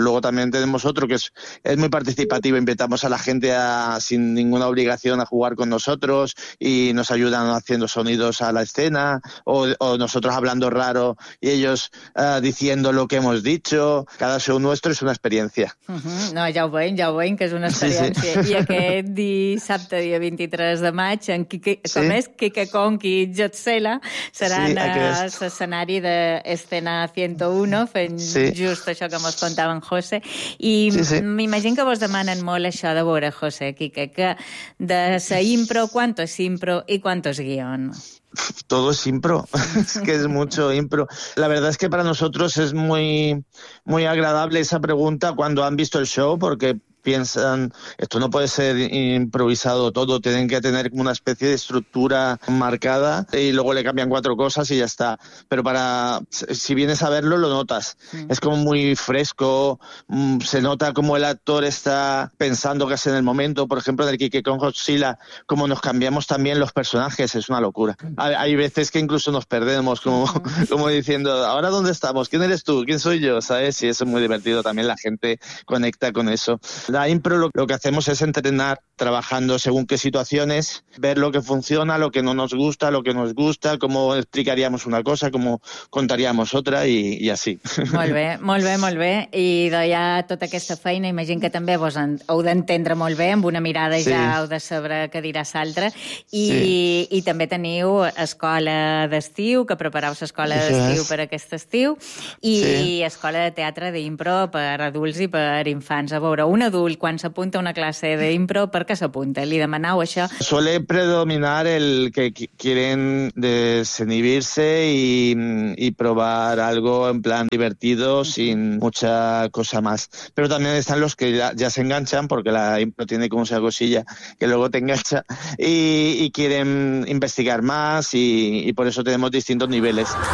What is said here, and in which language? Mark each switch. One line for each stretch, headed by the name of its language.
Spanish: Luego también tenemos otro que es muy participativo, invitamos a la gente sin ninguna obligación a jugar con nosotros y nos ayudan haciendo sonidos a la escena o nosotros hablando raro y ellos diciendo lo que hemos dicho. Cada show nuestro es una experiencia.
Catalan: No, ja ho veiem que és una experiència. Sí. I aquest dissabte dia 23 de maig en Kike, com sí. És Kike Kong i Godzilla seran l'escenari d'Escena 101 fent just això que mos contava en José. I m'imagino que vos demanen molt això de veure, José, Kike, que de sa impro,
Spanish: ¿cuánto es impro y cuánto es guión? Todo es impro, es que es mucho impro. La verdad es que para nosotros es muy, muy agradable esa pregunta cuando han visto el show, porque piensan, esto no puede ser improvisado todo, tienen que tener una especie de estructura marcada y luego le cambian cuatro cosas y ya está. Pero si vienes a verlo, lo notas. Mm. Es como muy fresco, se nota como el actor está pensando casi en el momento. Por ejemplo, en el Kike con Godzilla, como nos cambiamos también los personajes, es una locura. Hay veces que incluso nos perdemos, como diciendo, ¿ahora dónde estamos? ¿Quién eres tú? ¿Quién soy yo? ¿Sabes? Y eso es muy divertido. También la gente conecta con eso. La impro lo que hacemos es entrenar trabajando según qué situaciones, ver lo que funciona, lo que no nos gusta, lo que nos gusta, cómo explicaríamos una cosa, cómo contaríamos otra y así.
Catalan: Molt bé, molt bé, molt bé. I ja tota aquesta feina, imagino que també vos heu d'entendre molt bé, amb una mirada ja heu de saber què dirà l'altre. I també teniu escola d'estiu, que prepareu l'escola d'estiu per aquest estiu, i escola de teatre d'impro per adults i per infants. A veure, un adult, quan s'apunta a una classe d'impro, ¿per qué se apunta? ¿Li demanau això?
Spanish: Suele predominar el que quieren desinhibirse y probar algo en plan divertido, sin mucha cosa más. Pero también están los que ya se enganchan, porque la impro tiene como esa cosilla que luego te engancha, y quieren investigar más, y por eso tenemos distintos niveles.